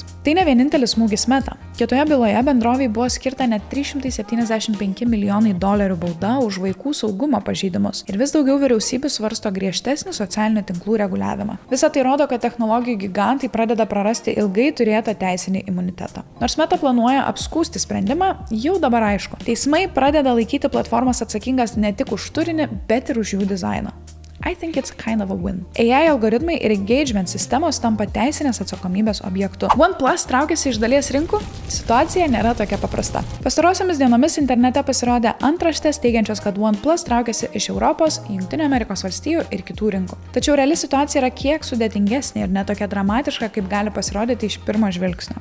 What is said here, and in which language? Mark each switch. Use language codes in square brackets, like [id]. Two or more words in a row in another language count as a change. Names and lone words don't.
[lt] Tai ne vienintelis smūgis Meta. Kitoje byloje bendrovei buvo skirta net $375 milijonai bauda už vaikų saugumo pažeidimus ir vis daugiau vyriausybių svarsto griežtesnį socialinių tinklų reguliavimą. Visa tai rodo, kad technologijų gigantai pradeda prarasti ilgai turėtą teisinį imunitetą. Nors Meta planuoja apskųsti sprendimą, jau dabar aišku. Teismai pradeda laikyti platformas atsakingas ne tik už turinį, bet ir už jų dizainą. [en] I think it's kind of a win. [lt] AI algoritmai ir engagement sistemos tampa teisinės atsakomybės objektu. OnePlus traukiasi iš dalies rinkų? Situacija nėra tokia paprasta. Pastarosiomis dienomis internete pasirodė antraštės teigiančios, kad OnePlus traukiasi iš Europos, Jungtinių Amerikos valstijų ir kitų rinkų. Tačiau reali situacija yra kiek sudėtingesnė ir netokia dramatiška, kaip gali pasirodyti iš pirmo žvilgsnio.